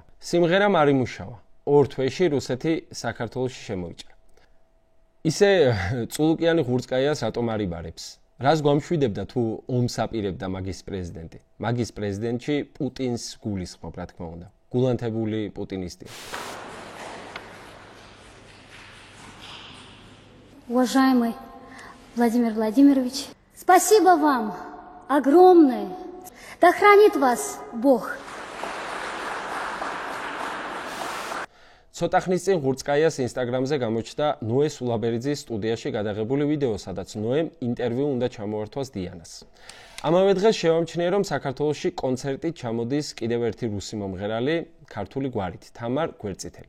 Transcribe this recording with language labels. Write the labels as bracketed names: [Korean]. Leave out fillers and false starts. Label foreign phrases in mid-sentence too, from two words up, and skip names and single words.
[Georgian] სიმღერამ არ იმუშავა. 2 თვეში რუსეთი საქართველოში შემოიჭრა. ისე წულუკიანი ღურწკაიას რატომ არ იბარებს? რას გვამშვიდებდა თუ ომს აპირებდა მაგის პრეზიდენტი? მაგის პრეზიდენტი პუტინს გულისხმობ, რა თქმა უნდა. გულანთებული პუტინისტია. [Russian] Уважаемый Владимир Владимирович, спасибо вам огромное. Да хранит вас Бог. [Georgian] ცოტა ხნის წინ ღურწკაიას ინსტაგრამზე გამოჩნდა ნოე სულაბერიძის სტუდიაში გადაღებული ვიდეო, სადაც ნოემ ინტერვიუ უნდა ჩამოართვას დიანას. ამავე დღეს შევამჩნია, რომ საქართველოში კონცერტით ჩამოდის კიდევ ერთი რუსი მომღერალი ქართული გვარით, თამარ გვერწითელი.